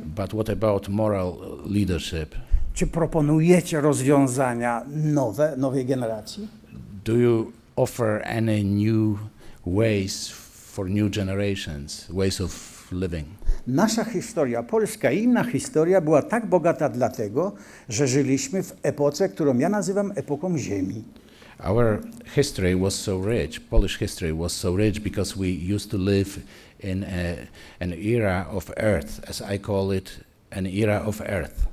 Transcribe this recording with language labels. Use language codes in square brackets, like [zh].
[en] But what about moral leadership? [pl] Czy proponujecie rozwiązania nowej generacji? [en] Do you offer any new ways for new generations, ways of living? [pl] Nasza historia, polska i inna historia była tak bogata dlatego, że żyliśmy w epoce, którą ja nazywam epoką ziemi. [en] Our history was so rich, Polish history was so rich because we used to live in an era of earth, as I call it, an era of earth.